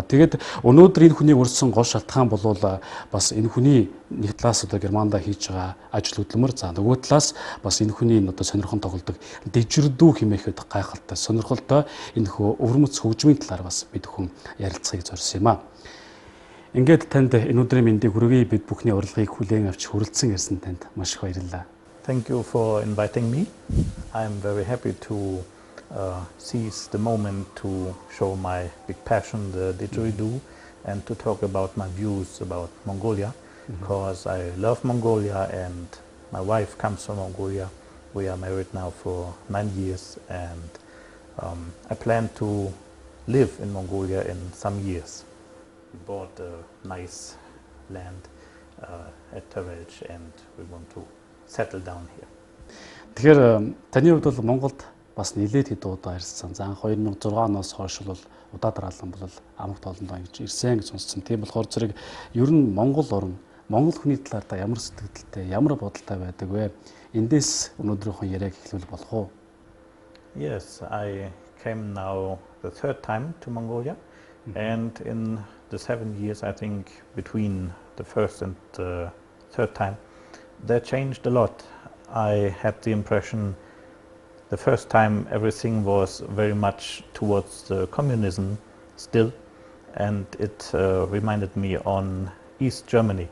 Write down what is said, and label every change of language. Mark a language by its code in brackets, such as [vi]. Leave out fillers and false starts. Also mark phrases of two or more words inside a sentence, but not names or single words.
[mn] Тэгээд өнөөдөр энэ хүнийг өрсөн гол шалтгаан бол бас энэ хүний нэг талаас одоо Германд хийж байгаа ажил хөдөлмөр, за нөгөө талаас бас энэ хүний одоо сонирхон тоглодог Didgeridoo хэмээхэд гайхалтай сонирхолтой энэ хөө өвөрмөц хөгжмийн талаар бас бид хүн ярилцахыг зорьсон юм аа. Ингээд танд өнөөдрийн мэндийг хүргэе, бид бүхний урилгыг хүлээн авч хүрэлцэн ирсэн танд маш их баярлалаа. [en] Thank you for inviting me. I'm very happy to seize the moment to show my big passion, the Didgeridoo, and to talk about my views about Mongolia, because I love Mongolia and my wife comes from Mongolia. We are married now for 9 years, and I plan to live in Mongolia in some years. We bought a nice land at Tavelch and we want to settle down here. [mn] Тэгэхээр таны хувьд бол Монголд бас нэлээд хэд удаа ирсэн. За 2006 оноос хойш бол удаа дараалан бол амрагт олондоо ингэж ирсэн гэж сонссон. Тийм болохоор зэрэг ер нь Монгол орн, Монгол хүний талаар та ямар сэтгэлдэлтэй, ямар бодолтой байдаг вэ? Эндээс өнөөдрийнхөө яриаг эхлүүл болох уу? [en] Yes, I came now the third time to Mongolia, and in the 7 years, I think, between the first and the third time, that changed a lot. I had the impression the first time everything was very much towards communism still, and it reminded me on East Germany.